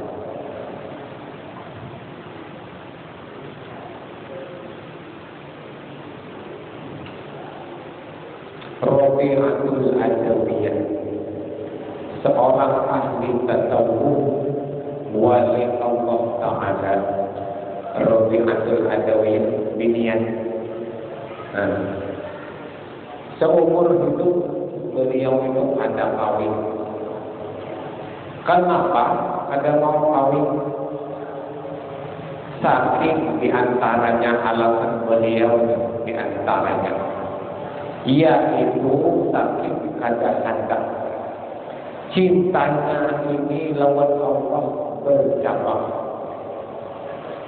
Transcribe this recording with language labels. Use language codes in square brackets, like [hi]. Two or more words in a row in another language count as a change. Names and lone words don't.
[id] Rabi'atul Adawiyah, seorang ahli tasawuf wali Allah Ta'ala. Rabi'atul Adawiyah binian. Seumur hidup beliau itu ada kawin. Kenapa ada mau kawin? Saking diantaranya alasan beliau diantaranya, yaitu saking kadang-kadang cintanya ini lawan Allah bercabang.